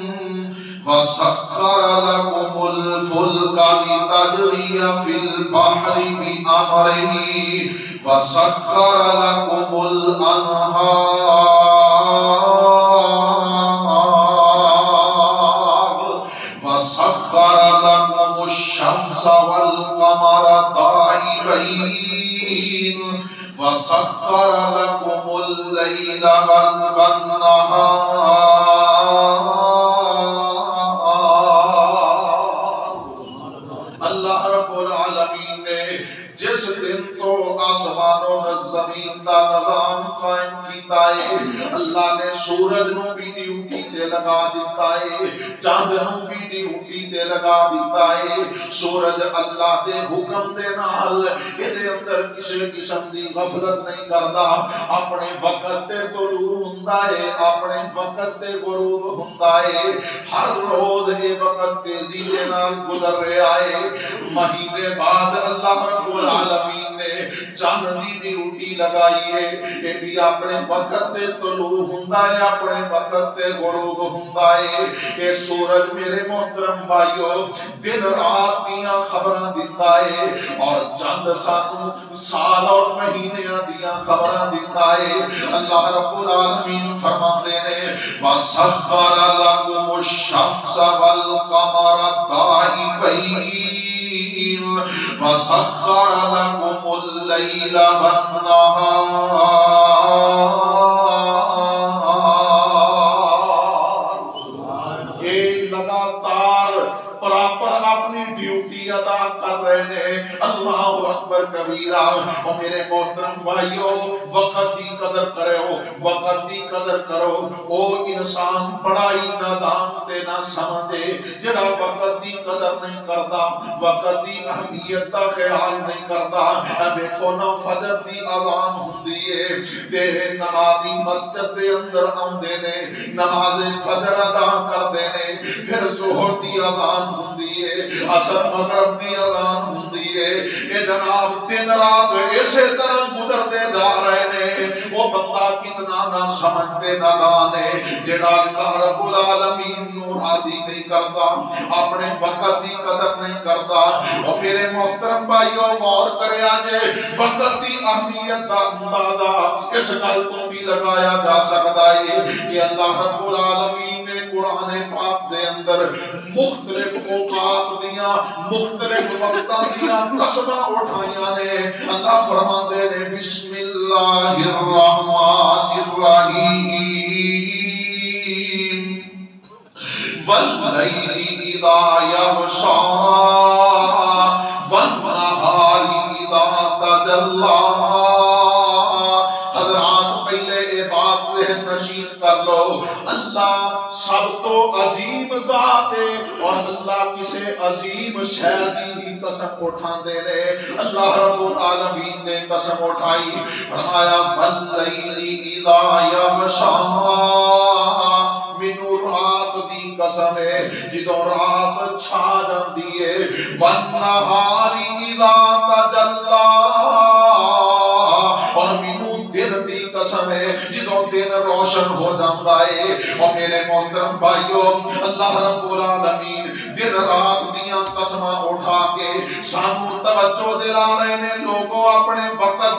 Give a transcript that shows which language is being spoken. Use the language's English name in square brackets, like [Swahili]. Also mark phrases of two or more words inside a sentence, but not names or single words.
[Arabic] وسخر لكم الفلك لتجري في البحر بأمره وسخر لكم الأنهار وسخر لكم الشمس والقمر دائبين وسخر لكم الليل والنهار۔ [Punjabi] اللہ رب العالمین نے جس دن تو آسمان و زمین کا نظام قائم کیتا ہے اللہ نے سورج نو بھی ڈیوٹی تے لگا دیتا ہے چاند نو بھی ڈیوٹی تے لگا دیتا ہے سورج اللہ دے حکم دے نال ایدے اندر کسے قسم دی غفلت نہیں کردا اپنے وقت تے طلوع ہوندا ہے اپنے وقت تے غروب ہوندا ہے ہر روز اے وقت تیزی دے نال گزر رہا ہے مہینے بعد اللہ رب العالمین نے چاند دی ڈیوٹی لگائی ہے یہ بھی اپنے وقت تے طلوع ہوندا ہے اپنے وقت تے غروب ہوندا ہے یہ سورج میرے محترم بھائیو دن رات دیاں خبراں دیندا ہے اور چاند سانو سال اور مہینیاں دیاں خبراں دیندا ہے اللہ رب العالمین فرماندے نے [Arabic] وَسَخَّرَ لَكُمُ الشَّمْسَ وَالْقَمَرَ دَائِبَيْنِ وَسَخَّرَ لَكُمُ اللَّيْلَ [Punjabi] وَالنَّهَارَ اے لگاتار پراپر اپنی ڈیوٹی ادا کر رہے ہیں [Arabic] اللہ اکبر کبیرہ [Punjabi] اور میرے محترم بھائیو وقت دی قدر کرو وقت دی قدر کرو او انسان بڑا ہی نادان تے نہ سمجھے جڑا وقت دی قدر نہیں کردا وقت دی اہمیت دا خیال نہیں کردا ویکھو نا فجر دی اذان ہوندی ہے تے نمازی مسجد دے اندر آندے نے نماز فجر ادا کردے نے پھر ظہر دی اذان ہوندی ہے عصر مغرب دی اذان ہوندی ہے اے جناب دن رات اسی طرح گزرتے جا رہے نے وہ بندہ کتنا نہ سمجھتے نادان ہے جڑا اللہ رب العالمین نو راضی نہیں کرتا اپنے وقت دی قدر نہیں کرتا اور میرے محترم بھائیو غور کریا جے وقت دی اہمیت دا اندازہ اس گل تو بھی لگایا جا سکتا ہے کہ اللہ رب العالمین نے قرآن پاک دے اندر مختلف اوقات دیاں مختلف وقتاں دیاں قسماں اٹھائیاں نے اللہ فرماندے نے [Arabic] بسم اللہ الرحمن الرحیم واللیل اذا یغشا والنہار اذا تجلی [Urdu] حضرات پہلے یہ بات ذہن نشین [Punjabi] کر لو اللہ سب تو عظیم ذات ہے اور اللہ کسے عظیم شے دی قسم اٹھاندے نے اللہ رب العالمین نے قسم اٹھائی فرمایا [Arabic] واللیل اذا یغشا [Punjabi] مینوں رات دی قسم ہے جدوں رات چھا جاندی ہے [Arabic] والنہار اذا تجلی [Punjabi] اور مینوں دن دی قسم ہے جدوں دن روشن ہو جاندا ہے اور میرے محترم بھائیو اللہ رب العالمین دن رات دیاں قسماں اٹھا کے سانو توجہ دلا رہے نے لوگوں اپنے وقت